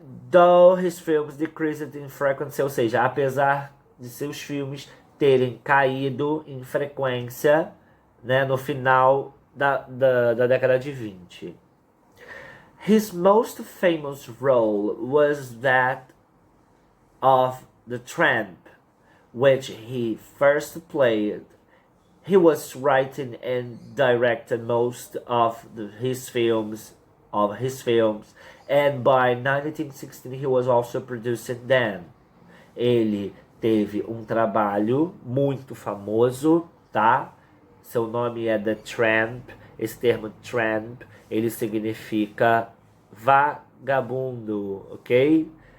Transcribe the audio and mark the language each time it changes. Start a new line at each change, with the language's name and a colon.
English: Though his films decreased in frequency,
Portuguese: ou seja, apesar de seus filmes terem caído em frequência, né, no final da década de 20.
English: His most famous role was that of the Tramp, which he first played. He was writing and directed most of his films, and by 1916 he was also producing them.
Portuguese: Ele teve um trabalho muito famoso, tá? Seu nome é The Tramp. Esse termo Tramp, ele significa vagabundo, ok?